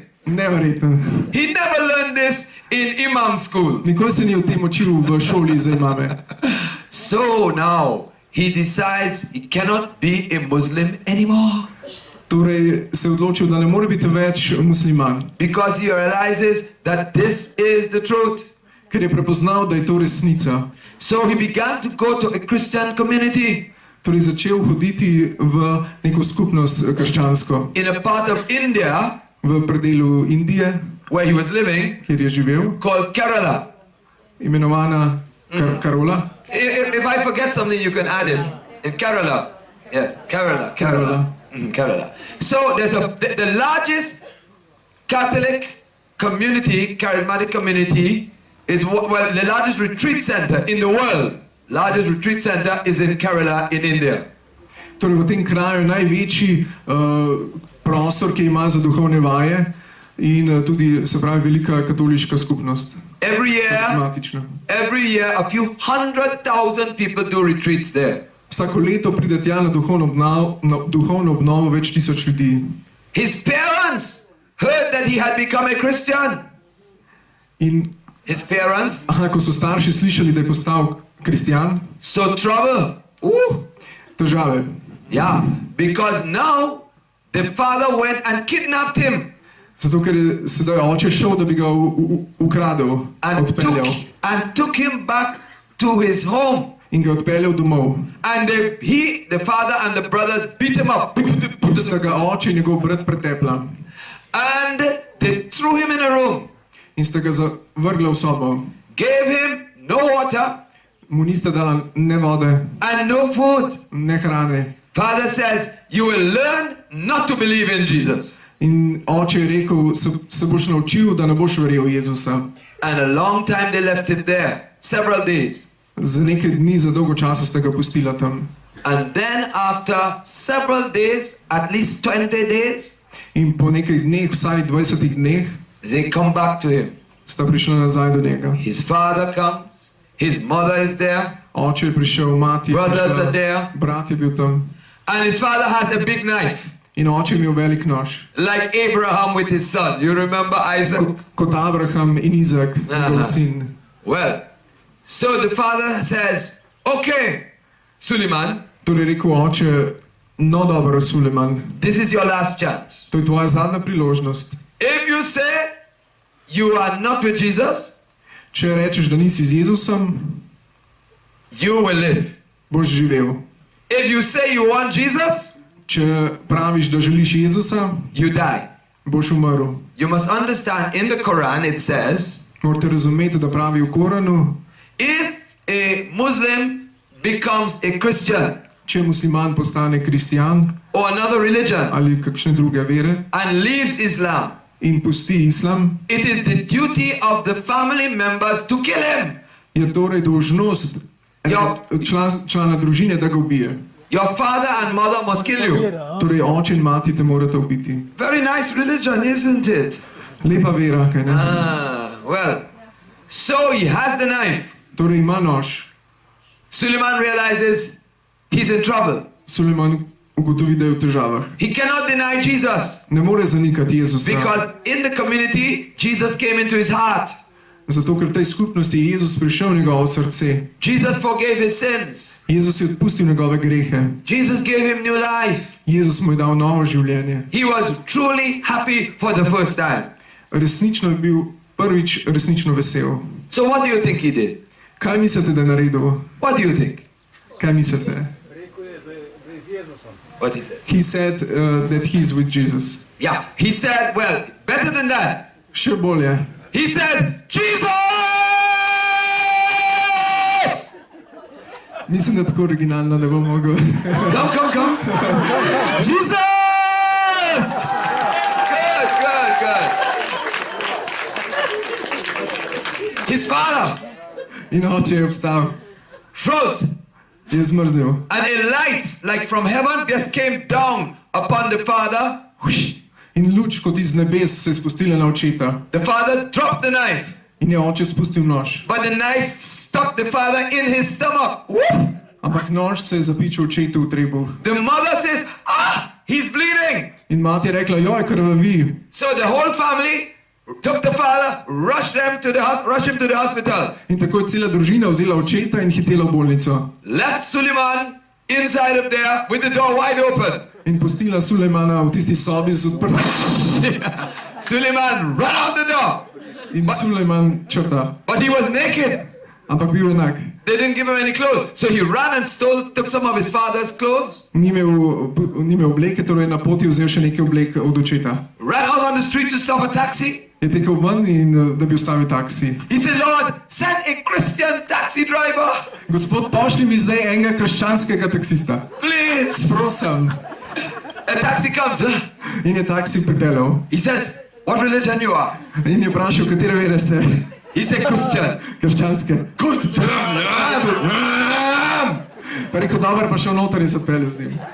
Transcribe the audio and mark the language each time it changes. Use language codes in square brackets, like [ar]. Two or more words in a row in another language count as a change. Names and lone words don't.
[sl] Neverjetno. [en] He never learned this in imam school. [sl] Nikoli se ni o tem učil v šoli za imame. [en] So now he decides he cannot be a Muslim anymore [sl] Torej se je odločil, da ne more biti več musliman, [en] because he realizes that this is the truth. [sl] ker je prepoznal, da je to resnica. [en] So he began to go to a Christian community [sl] Torej začel hoditi v neko skupnost krščansko [en] in a part of India [sl] v predelu Indije, [en] where he was living [sl] kjer je živel, [en] called Kerala. [sl] imenovana Karola. [en] If I forget something, you can add it. In Kerala. Yes, Kerala. Kerala. So there's the largest Catholic community, charismatic community, is well, the largest retreat center in the world. Largest retreat center is in Kerala in India. [sl] Torej v tem kraju je največji prostor, ki ima za duhovne vaje in tudi, se pravi, velika katoliška skupnost. [en] Every year a few 100,000 people do retreats there. [sl] Vsako leto pride tja na duhovno obnovo več tisoč ljudi. [en] His parents heard that he had become a Christian. [sl] In [en] His parents [sl] ko so starši slišali, da je postal kristjan, [en] so trouble. [sl] težave. [en] Yeah, because now the father went and kidnapped him [sl] Zato, ker je sedaj oče šel, da bi ga ukradel, odpeljal [en] and took him back to his home. [sl] in ga odpeljal domov. [en] And the father and the brothers beat him up. [sl] In sta ga oče in njegov brat pretepla. [en] And they threw him in a room. [sl] In sta ga zavrgla v sobo. [en] Gave him no water. [sl] Mu nista dala ne vode, [en] And no food. [sl] ne hrane. [en] Father says, you will learn not to believe in Jesus. [sl] In oče je rekel, se boš naučil, da ne boš verjel Jezusa. [en] And a long time they left him there. Several days. [sl] Za nekaj dni, za dolgo časa sta ga pustila tam. [en] And then after several days, at least 20 days, [sl] In po nekaj dneh, vsaj 20 dneh, [en] they come back to him. [sl] sta prišla nazaj do njega. [en] His father comes. His mother is there. [sl] Oče je prišel, mati je [en] Brothers are [sl] prišla, [en] there. [sl] brat je bil tam. [en] And his father has a big knife. [sl] In oče je imel velik nož. [en] Like Abraham with his son. You remember Isaac? [sl] Kot Abraham in Izak, njegov sin. [en] Well, so the father says, okay, Suleiman, [sl] Torej rekel oče, no dobro, Suleman, [en] this is your last chance. [sl] to je tvoja zadnja priložnost. [en] If you say you are not with Jesus, [sl] Če rečeš, da nisi z Jezusom, [en] you will live. [sl] boš živel. [en] If you say you want Jesus, [sl] Če praviš, da želiš Jezusa, [en] you die. [sl] boš umrl. [en] You must understand in the Quran it says, [sl] Morate razumeti, da pravi v Koranu, [en] if a Muslim becomes a Christian [sl] če musliman postane kristjan [en] or another religion [sl] ali kakšne druge vere [en] and leaves Islam, [sl] in pusti islam, [en] it is the duty of the family members to kill him. [sl] je torej dolžnost člana družine, da ga ubije. [en] Your father and mother must kill you. [sl] Torej oče in mati te morate ubiti. [en] Very nice religion, isn't it? [sl] Lepa vera, kaj ne? [en] Well, so he has the knife. [sl] Torej ima nož. [en] Suleiman realizes he's in trouble. [sl] Suleman ugotovi, da je v težavah. [en] He cannot deny Jesus [sl] Ne more zanikati Jezusa, [en] because in the community, Jesus came into his heart. [sl] zato ker v tej skupnosti je Jezus prišel v njegovo srce. [en] Jesus forgave his sins. [sl] Jezus je odpustil njegove grehe. [en] Jesus gave him new life. [sl] Jezus mu je dal novo življenje. [en] He was truly happy for the first time. [sl] Resnično je bil prvič resnično vesel. [en] So what do you think he did? [sl] Kaj mislite, da je naredil? [en] What do you think? [sl] Kaj mislite? [en] What he said? He said that he's with Jesus. Yeah, he said, well, better than that. [sl] Še bolje. [en] He said, Jesus! [sl] Mislim, da tako originalno ne bom mogel. [en] Come. Jesus! Good. His father [sl] In oče je obstal, [en] froze. [sl] je zmrznil. [en] And a light, like from heaven, just came down upon the father. Whoosh. [sl] In luč kot iz nebes se je spustila na očeta. [en] The father dropped the knife, [sl] In je oče spustil nož. [en] but the knife stuck the father in his stomach. Whoop. [sl] Ampak nož se je zapičil očetu v trebuh. [en] The mother says, he's bleeding. [sl] In mati je rekla, joj, krvavi. [en] So the whole family took the father, rushed him to the hospital, [sl] In tako je cela družina vzela očeta in hitela v bolnico. [en] left Suleiman inside of there with the door wide open. [sl] In pustila Sulejmana v tisti sobi z odprtim. [en] Suleiman ran out the door, [sl] In Sulejman črta. [en] but he was naked. [sl] Ampak bil enak. [en] They didn't give him any clothes. So he ran and took some of his father's clothes, [sl] Ni imel obleke, torej na poti je vzel še nekaj oblek od očeta. [en] ran out on the street to stop a taxi. [sl] Je tekel ven in da bi ustavil taksi. [en] He said, Lord, send a Christian taxi driver, [sl] Gospod, pošlji mi zdaj enega krščanskega taksista. [en] please. [sl] Prosim. [en] A taxi comes. [sl] In je taksi pripeljal. [en] He says, what religion you are? [sl] In je vprašal, katere vere ste. [en] He said, Christian. [sl] Krščanske. [en] Good. [sl] Pa rekel, dobro, pa šel noter in se odpeljal z njim.